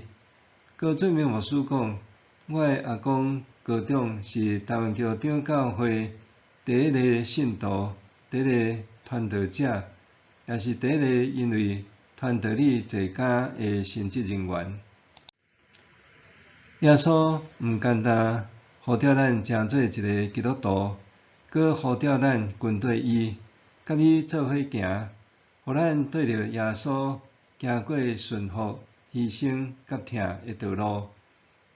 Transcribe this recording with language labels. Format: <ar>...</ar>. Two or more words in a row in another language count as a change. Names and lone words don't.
<nan>高准明牧师讲，我的阿公高中是台湾基督长教会第一个信徒，第一个传道者，也是第一个因为传道理坐监的神职人员。耶稣毋简单呼召咱成做一个基督徒，搁呼召咱跟对伊，甲伊做伙行，互咱对着耶稣行过顺服、牺牲甲疼的道路。</nan>